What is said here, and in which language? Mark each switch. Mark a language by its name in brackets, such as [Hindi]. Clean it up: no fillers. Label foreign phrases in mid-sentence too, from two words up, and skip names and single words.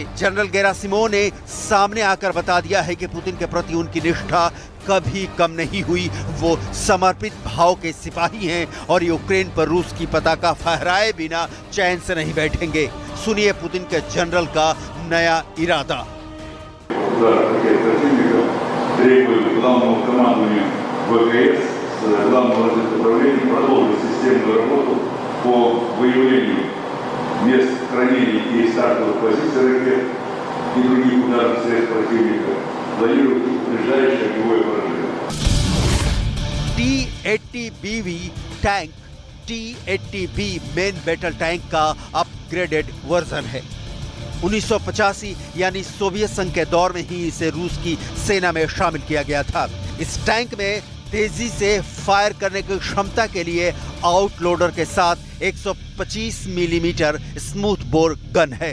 [Hindi] जनरल गेरासिमोव ने सामने आकर बता दिया है कि पुतिन के प्रति उनकी निष्ठा कभी कम नहीं हुई। वो समर्पित भाव के सिपाही हैं और यूक्रेन पर रूस की पताका फहराए बिना चैन से नहीं बैठेंगे। सुनिए पुतिन के जनरल का नया इरादा। [Russian] ударов ракет противника, требуем главному командованию ВКС с главного разведуправления продолжить системную работу по выявлению мест хранения и стартовых позиций ракет и других ударных средств противника, планируют ближайшее огневое поражение. [Hindi] T-80BV टैंक T-80B [English] main battle tank [Hindi] का [English] upgraded version [Hindi] है। 1985 यानी सोवियत संघ के दौर में ही इसे रूस की सेना में शामिल किया गया था। इस टैंक में तेजी से फायर करने की क्षमता के लिए आउटलोडर के साथ 125 मिलीमीटर [English] smooth bore gun [Hindi] है।